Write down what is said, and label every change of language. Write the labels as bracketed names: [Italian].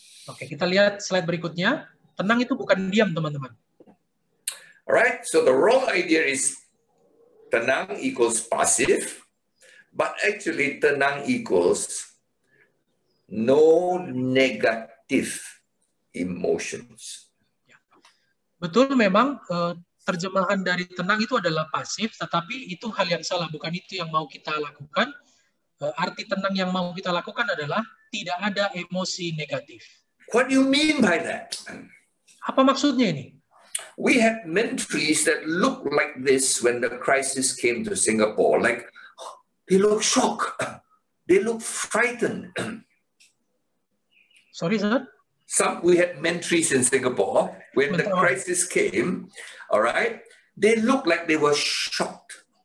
[Indonesian] Oke, kita lihat slide berikutnya. Tenang itu bukan diam, teman-teman. [English] Alright, so the wrong idea is tenang equals passive, but actually tenang equals no negative emotions. [Indonesian] Betul, memang terjemahan dari tenang itu adalah pasif, tetapi itu hal yang salah, bukan itu yang mau kita lakukan. Arti tenang yang mau kita lakukan adalah tidak ada emosi negatif. [English] What do you mean by that? [Indonesian] Apa maksudnya ini? [English] We had ministries that looked like this when the crisis came to Singapore. Like, they look shocked. They look frightened. Sorry, sir? We had ministries in Singapore when the crisis came, all right, they looked like they were shocked.